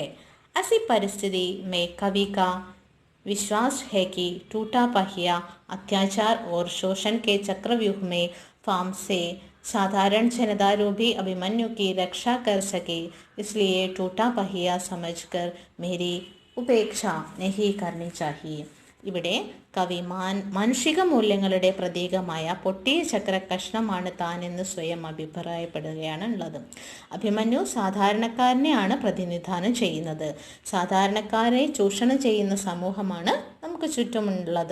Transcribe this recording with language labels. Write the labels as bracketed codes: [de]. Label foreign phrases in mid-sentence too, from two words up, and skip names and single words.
[hi] ऐसी परिस्थिति में कवि का विश्वास है कि टूटा पहिया अत्याचार और शोषण के चक्रव्यूह में फार्म से साधारण जनता रूपी अभिमन्यु की रक्षा कर सके. इसलिए टूटा पहिया समझकर मेरी उपेक्षा नहीं करनी चाहिए. [ml] ഇവിടെ കവി മാനുഷിക മൂല്യങ്ങളുടെ പ്രതീകമായ പൊട്ടിയ ചക്ര കഷ്ണമാണ് താനെന്ന് സ്വയം അഭിപ്രായപ്പെടുകയാണ് ഉള്ളത്. അഭിമന്യു സാധാരണക്കാരനെയാണ് പ്രതിനിധാനം ചെയ്യുന്നത്. സാധാരണക്കാരെ ചൂഷണം ചെയ്യുന്ന സമൂഹമാണ് നമുക്ക് ചുറ്റുമുള്ളത്.